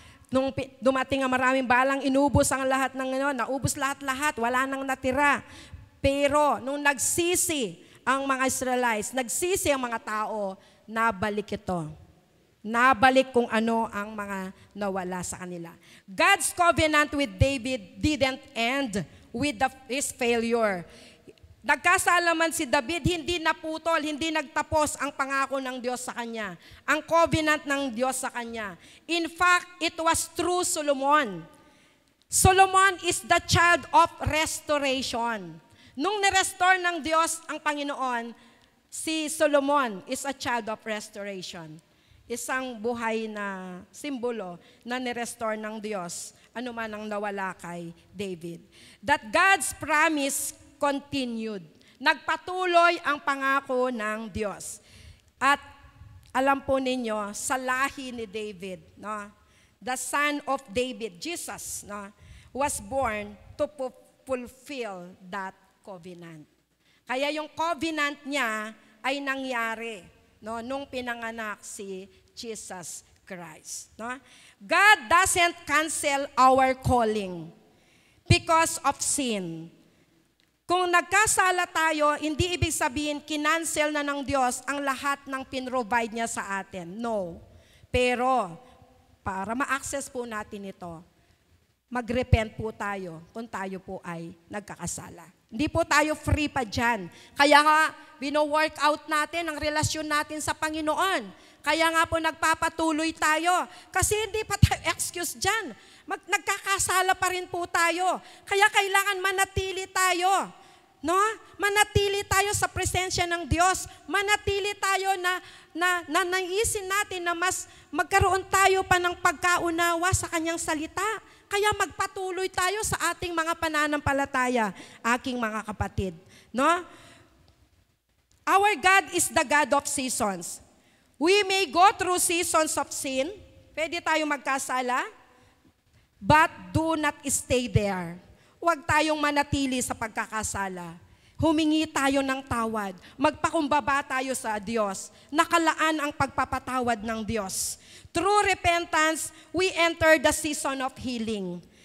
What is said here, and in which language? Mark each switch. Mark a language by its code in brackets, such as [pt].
[tl] Nung dumating ang maraming balang, inubos ang lahat naubos lahat-lahat, wala nang natira. Pero nung nagsisi ang mga Israelites, nagsisi ang mga tao, nabalik ito. Nabalik kung ano ang mga nawala sa kanila. [en] God's covenant with David didn't end with his failure. [tl] Nagkasala man si David, hindi naputol, hindi nagtapos ang pangako ng Diyos sa kanya. Ang covenant ng Diyos sa kanya. [en] In fact, it was through Solomon. Solomon is the child of restoration. [tl] Nung nirestore ng Diyos ang Panginoon, si Solomon [en] is a child of restoration. [tl] Isang buhay na simbolo na nirestore ng Diyos, ano man ang nawala kay David. [en] That God's promise continued. [tl] Nagpatuloy ang pangako ng Diyos. At alam po ninyo, sa lahi ni David, [en] the son of David, Jesus, was born to fulfill that covenant. [tl] Kaya yung covenant niya ay nangyari nung pinanganak si Jesus Christ. [en] God doesn't cancel our calling because of sin. [tl] Kung nagkasala tayo, hindi ibig sabihin kinancel na ng Diyos ang lahat ng pinrovide niya sa atin. No. Pero, para ma-access po natin ito, mag-repent po tayo kung tayo po ay nagkakasala. Hindi po tayo free pa dyan. Kaya nga, bino-work out natin ang relasyon natin sa Panginoon. Kaya nga po nagpapatuloy tayo. Kasi hindi pa tayo excuse dyan. Nagkakasala pa rin po tayo. Kaya kailangan manatili tayo. No? Manatili tayo sa presensya ng Diyos. Manatili tayo na naisin natin na mas magkaroon tayo pa ng pagkaunawa sa Kanyang salita. Kaya magpatuloy tayo sa ating mga pananampalataya, aking mga kapatid. No? [en] Our God is the God of seasons. We may go through seasons of sin. [tl] Pwede tayo magkasala. [en] But do not stay there. [tl] Huwag tayong manatili sa pagkakasala. Humingi tayo ng tawad. Magpakumbaba tayo sa Diyos. Nakalaan ang pagpapatawad ng Diyos. [en] Through repentance, we enter the season of healing.